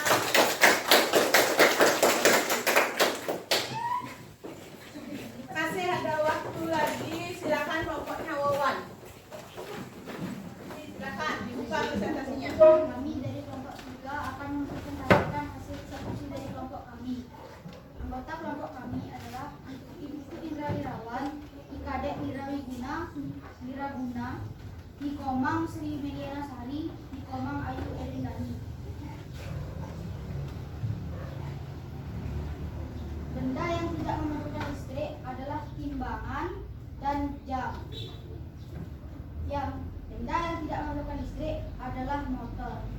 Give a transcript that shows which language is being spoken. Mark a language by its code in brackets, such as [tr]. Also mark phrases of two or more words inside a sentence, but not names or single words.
[id] Masih ada waktu lagi, silakan kelompoknya Wawan. Silakan dibuka presentasinya. Kami dari kelompok 3 akan mempresentasikan hasil eksekusi dari kelompok kami. Anggota kelompok kami adalah Ibu Indra Wirawan, Kadek Wiraguna, Nikomang Sri Mediana Sari, Nikomang Ayu Erindani. Benda yang tidak memerlukan listrik adalah timbangan dan jam. Benda yang tidak memerlukan listrik adalah motor.